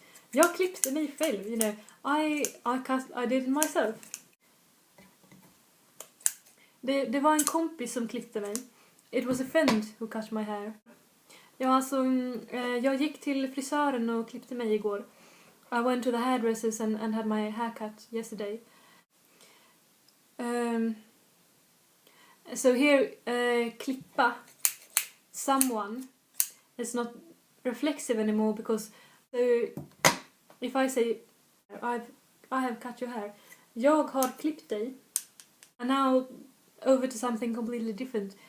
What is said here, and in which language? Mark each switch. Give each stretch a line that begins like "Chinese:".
Swedish: Jag klippte mig själv,
English: you know. I did it myself.
Swedish: Det var en kompis som klippte mig.
English: It was a friend who cut my hair.
Swedish: Ja, alltså, jag gick till frisören och klippte mig igår.
English: I went to the hairdressers and had my haircut yesterday. So here, klippa someone is not reflexive anymore because if I say I have cut your hair,
Swedish: jag har klippt dig,
English: and now over to something completely different.